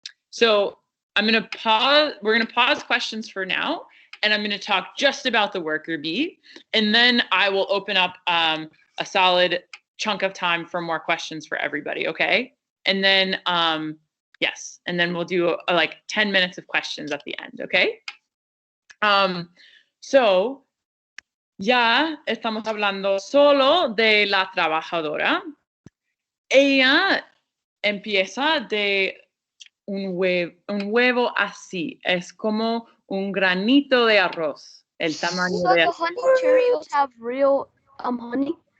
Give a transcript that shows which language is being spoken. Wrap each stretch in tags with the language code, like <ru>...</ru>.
<en>So we're going to pause questions for now, and I'm going to talk just about the worker bee, and then I will open up a solid chunk of time for more questions for everybody, okay? And then, yes, and then we'll do 10 minutes of questions at the end, okay?</en> <es>So, ya estamos hablando solo de la trabajadora. Ella empieza de un huevo así, es como un granito de arroz, el tamaño de arroz.</es> <en>Do honey Cheerios have real honey?</en>